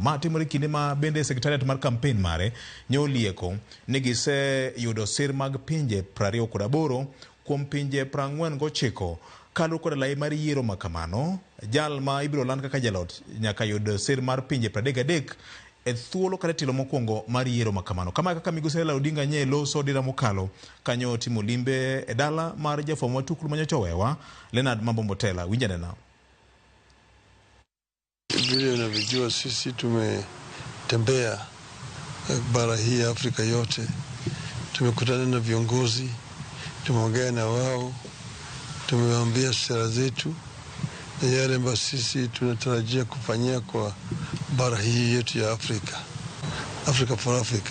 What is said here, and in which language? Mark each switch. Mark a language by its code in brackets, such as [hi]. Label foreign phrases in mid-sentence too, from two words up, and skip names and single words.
[luo] Ma timore kinde ma bende sekretariat mar campaign mare nyolieko ni gise yudo sir mag pinje 28 kuom pinje 49 kalu kod lai mar yiero makamano. Jal ma ibiro land kaka jalot nyaka yud sir mar pinje 33 e thuolo kata tilo mokwongo mar yiero makamano. Kama kaka Migosi Raila Odinga nye loso dira mokalo kanyo timo limbe e dala mar jafwambo matuklu manyocha wewa Leonard Mambo Mbotela. Winjane nao. [sw] Vile unavyojua sisi tumetembea bara hii Afrika yote, tumekutana na viongozi, tumeongea na wao, tumewaambia sera zetu na yale ambayo sisi tunatarajia kufanyia kwa bara hii yetu ya Afrika, [en] Africa for Africa.